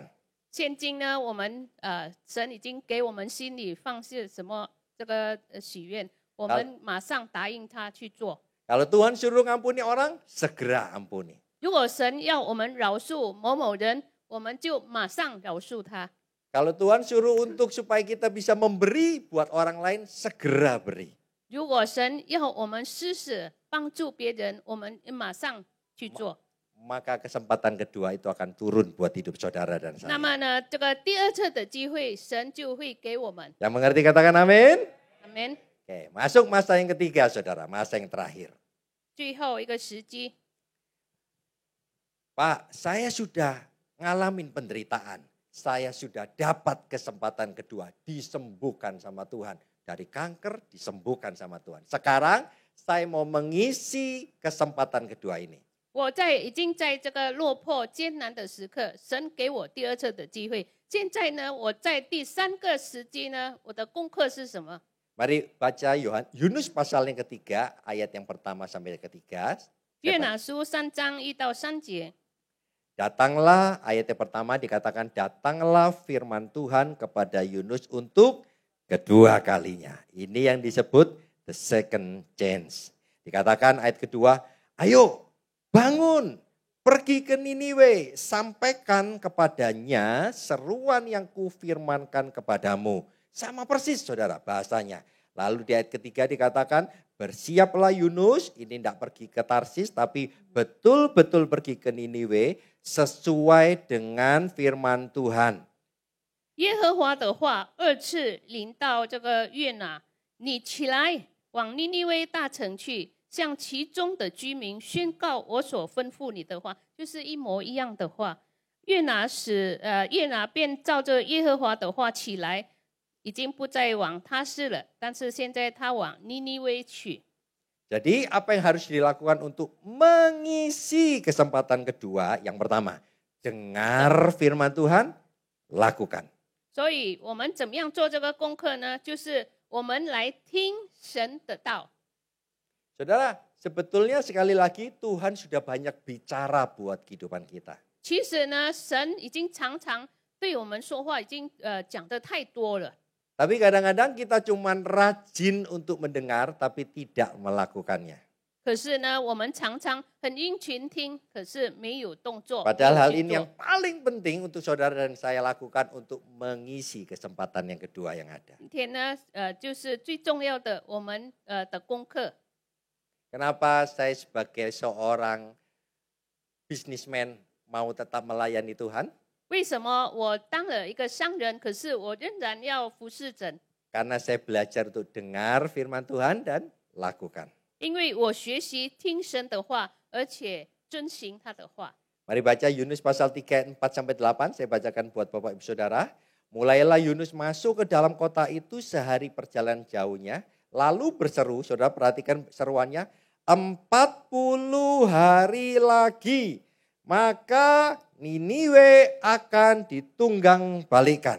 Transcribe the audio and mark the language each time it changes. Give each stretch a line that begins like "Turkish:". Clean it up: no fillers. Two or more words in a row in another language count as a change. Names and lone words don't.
Chinese: 现今呢，我们神已经给我们心里放下什么这个许愿，我们马上答应他去做。
Indonesian: Kalau Tuhan suruh ngampuni orang, segera ampuni.
Chinese: 如果神要我们饶恕某某人，我们就马上饶恕他。
Indonesian: Kalau Tuhan suruh untuk supaya kita bisa memberi buat orang lain, segera beri.
Chinese: 如果神要我们施舍帮助别人，我们马上去做。
Indonesian: Maka kesempatan kedua itu akan turun buat hidup saudara dan saya.
Chinese: 那么呢，这个第二次的机会，神就会给我们。
Indonesian: Yang mengerti katakan amin. Amin。 Oke, masuk masa yang ketiga saudara, masa yang terakhir.
Chinese: 最后一个时机，
Indonesian: Pak, saya sudah ngalamin penderitaan. Saya sudah dapat kesempatan kedua, disembuhkan sama Tuhan. Dari kanker disembuhkan sama Tuhan. Sekarang saya mau mengisi kesempatan kedua ini.
Chinese: 已经在这个落魄艰难的时刻，神给我第二次的机会。现在呢，我在第三个时机呢，我的功课是什么？
Indonesian: Mari baca Yunus pasal yang ketiga, ayat yang pertama sampai yang ketiga.
Chinese: 约拿书3章1到3节。
Indonesian: Datanglah, ayat yang pertama dikatakan, datanglah firman Tuhan kepada Yunus untuk kedua kalinya. Ini yang disebut
English: the second chance.
Indonesian: Dikatakan ayat kedua, ayo bangun, pergi ke Niniwe, sampaikan kepadanya seruan yang kufirmankan kepadamu. Sama persis saudara bahasanya. Lalu di ayat ketiga dikatakan, bersiaplah Yunus, ini tidak pergi ke Tarsis tapi betul-betul pergi ke Niniwe sesuai dengan firman Tuhan.
Chinese: 耶和华的话二次临到这个约拿，你起来往尼尼微大城去，向其中的居民宣告我所吩咐你的话，就是一模一样的话。约拿便照着耶和华的话起来，已经不再往他施了，但是现在他往尼尼微去。
Indonesian: Jadi apa yang harus dilakukan untuk mengisi kesempatan kedua? Yang pertama, dengar firman Tuhan, lakukan.
Chinese: 所以我们怎么样做这个功课呢？就是我们来听神的道。
Indonesian: Saudara, sebetulnya sekali lagi Tuhan sudah banyak bicara buat kehidupan kita.
Chinese: 其实呢，神已经常常对我们说话，已经讲得太多了。
Indonesian: Tapi kadang-kadang kita cuma rajin untuk mendengar tapi tidak melakukannya.
Chinese: 可是呢，我们常常很殷勤听，可是没有动作。
Indonesian: Padahal hal ini yang paling penting untuk saudara dan saya lakukan untuk mengisi kesempatan yang kedua yang ada.
Chinese: 今天呢，就是最重要的我们的功课。
Indonesian: Kenapa saya sebagai seorang businessman mau tetap melayani Tuhan?
Chinese: 为什么我当了一个商人，可是我仍然要服侍神？
Indonesian: Karena saya belajar untuk dengar firman Tuhan dan lakukan.
Chinese: 因为我学习听神的话，而且遵行他的话。
Indonesian: Mari baca Yunus pasal 3 4 sampai 8. Saya bacakan buat Bapak Ibu Saudara. Mulailah Yunus masuk ke dalam kota itu sehari perjalanan jauhnya, lalu berseru, saudara perhatikan seruannya, 40 hari lagi maka Niniwe akan ditunggang balikan.